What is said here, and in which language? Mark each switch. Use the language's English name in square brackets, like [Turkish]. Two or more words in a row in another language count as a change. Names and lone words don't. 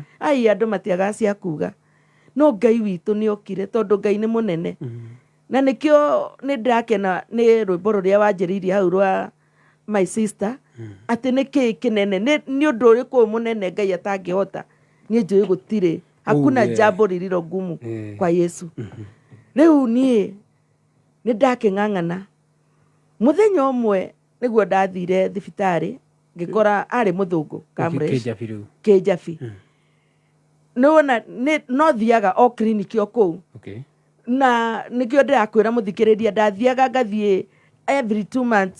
[Kikuyu] andũ matiaga cia kuga no Ngai witũ nĩ okire tondũ Ngai nĩ mũnene na nĩkĩo nĩ ndakena nĩ rwĩmbo rũrĩa wanjĩrĩirie hau rwa [English] my sister [Kikuyu] atĩ nĩkĩ kĩnene nĩ ũndũ ũrĩkũ mũnene Ngai atangĩhota niĩ njũĩ gũtirĩ [Swahili] hakuna jambo lililo gumu kwa Yesu [Kikuyu] rĩu niĩ nĩ ndakĩng'ang'ana mũthenya ũmwe nĩguo ndathire thibitarĩ ngĩkora arĩ mũthũngũ Kamresh Kĩjabi no thiaga o kliniki o kũu na nĩkĩo ndĩrakwĩra mũthikĩrĩria ndathiaga ngathiĩ [English] every 2 months